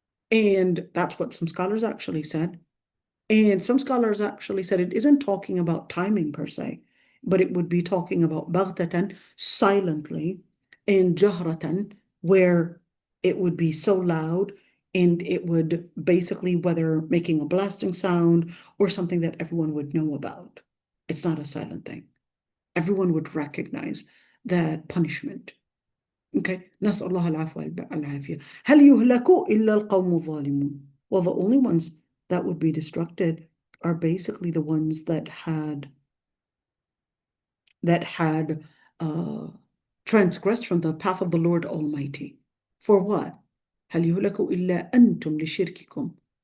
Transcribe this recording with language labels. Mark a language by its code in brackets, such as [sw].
[en] And that's what some scholars actually said. And some scholars actually said it isn't talking about timing per se, but it would be talking about baghtatan, silently, and jahratan, where it would be so loud and it would basically, whether making a blasting sound or something that everyone would know about. It's not a silent thing. Everyone would recognize that punishment. [ar] Okay, نسأل الله العفو والعافية. هل يهلك إلا القوم الظالمون. [en] Well, the only ones that would be destructed are basically the ones that had transgressed from the path of the Lord Almighty. For what? [ar] هل يهلك إلا أنتم لشرككم.